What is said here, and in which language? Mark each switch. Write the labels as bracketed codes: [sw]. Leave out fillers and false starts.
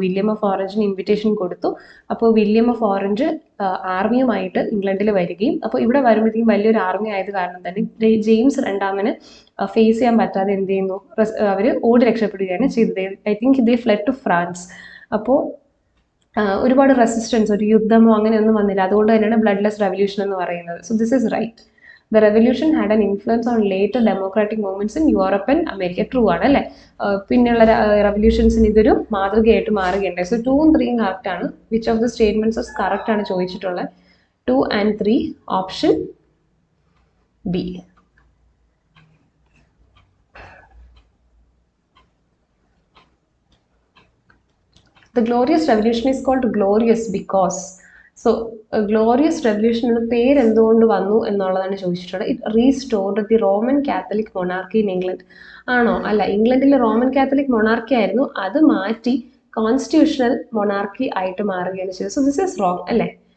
[ml] William of ഓറഞ്ചിന് invitation കൊടുത്തു. അപ്പോൾ William of orange ആർമിയുമായിട്ട് ഇംഗ്ലണ്ടിൽ വരികയും, അപ്പോൾ ഇവിടെ വരുമ്പോഴത്തേക്കും വലിയൊരു ആർമി ആയത് കാരണം തന്നെ ജെയിംസ് രണ്ടാമന് ഫേസ് ചെയ്യാൻ പറ്റാതെ എന്ത് ചെയ്യുന്നു, അവർ ഓടി രക്ഷപ്പെടുകയാണ് ചെയ്തത്. [en] I think they fled to France. [ml] അപ്പോൾ ഒരുപാട് റെസിസ്റ്റൻസ്, ഒരു യുദ്ധമോ അങ്ങനെയൊന്നും വന്നില്ല. അതുകൊണ്ട് തന്നെയാണ് ബ്ലഡ്ലെസ് റെവല്യൂഷൻ എന്ന് പറയുന്നത്. [en] So this is right. The revolution had an influence on later democratic movements in Europe and America. [ml] True ആണ് അല്ലേ? പിന്നെയുള്ള റെവല്യൂഷൻസിന് ഇതൊരു മാതൃകയായിട്ട് മാറുകയുണ്ടായി. സോ 2 and 3 കറക്റ്റ് ആണ്. [en] which of the statements [ml] correct ആണ് ചോദിച്ചിട്ടുള്ളത്? [en] 2 and 3 option B. The Glorious Revolution is called glorious because. [ml] So glorious revolution എന്ന പേര് എന്തുകൊണ്ട് വന്നു എന്നുള്ളതാണ് ചോദിച്ചിട്ടുള്ളത്. [en] It restored the Roman Catholic monarchy in England. [ml] ആണോ? അല്ല, ഇംഗ്ലണ്ടിൽ റോമൻ കാത്തലിക് മൊണാർക്കി ആയിരുന്നു, അത് മാറ്റി കോൺസ്റ്റിറ്റ്യൂഷണൽ മൊണാർക്കി ആയിട്ട് മാറുകയാണ് ചെയ്തത്. [en] so this is wrong [ml] അല്ലേ?